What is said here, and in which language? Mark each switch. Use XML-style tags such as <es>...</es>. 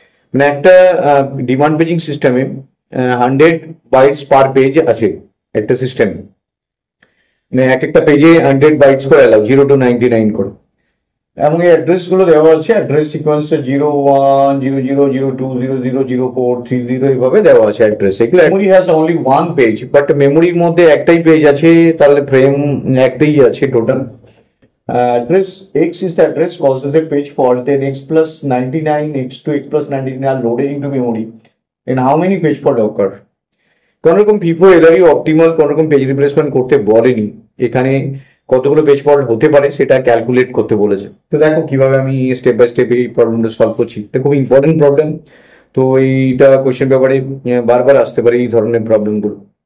<bn>মানে একটা demand paging সিস্টেমে 100 বাইটস পার পেজ আছে একটা সিস্টেমে, মানে এক একটা পেজে 100 বাইটস করে অ্যালাউ 0 to 99 করে। এবং এই অ্যাড্রেস গুলো দেওয়া আছে, অ্যাড্রেস সিকোয়েন্সে 0100000430 এইভাবে দেওয়া আছে অ্যাড্রেস। এগুলো</bn> <en>memory has only one page,</en> <bn>but মেমোরির মধ্যে একটাই পেজ আছে, তাহলে ফ্রেম একটাই আছে total.</bn> <en>Address X is the address causes a page fault, then X plus 99, X2, X plus 99 are loaded into memory. And how many page fault occur?</en> <bn>কোন রকম FIFO এলআরই optimal কোন রকম পেজ রিপ্লেসমেন্ট করতে বলেনি, এখানে কতগুলো পেজ ফল্ট হতে পারে সেটা ক্যালকুলেট করতে বলেছে। তো দেখো কিভাবে আমি স্টেপ বাই স্টেপ এই প্রবলেমটা সলভ করছি। এটা খুব ইম্পর্টেন্ট প্রবলেম, তো এইটা কোশ্চেন পেপারে বারবার আসতে পারে এই ধরনের প্রবলেমগুলো।</bn>